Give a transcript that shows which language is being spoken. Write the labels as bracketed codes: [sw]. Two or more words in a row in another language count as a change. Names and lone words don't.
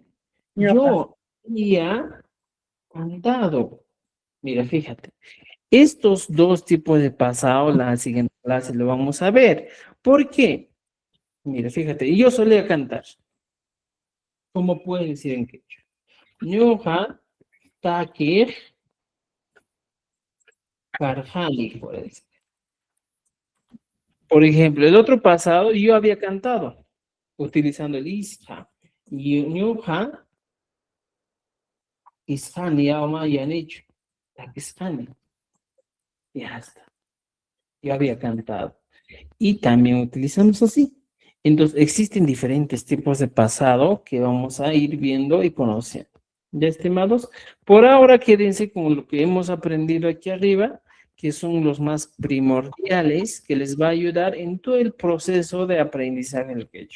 [es] Yo había cantado. Mira, fíjate. Estos dos tipos de pasado, la siguiente clase lo vamos a ver. ¿Por qué? Mira, fíjate, yo solía cantar. ¿Cómo pueden decir en quechua? [qu] Ñuqa takir karjani, [es] por decir. Por ejemplo, el otro pasado yo había cantado utilizando el isha. [qu] Ñuqa ishani, [es] ya han hecho. Takistani. Ya está. Yo había cantado. Y también utilizamos así. Entonces, existen diferentes tipos de pasado que vamos a ir viendo y conociendo. Ya, estimados, por ahora quédense con lo que hemos aprendido aquí arriba, que son los más primordiales, que les va a ayudar en todo el proceso de aprendizaje del quechua.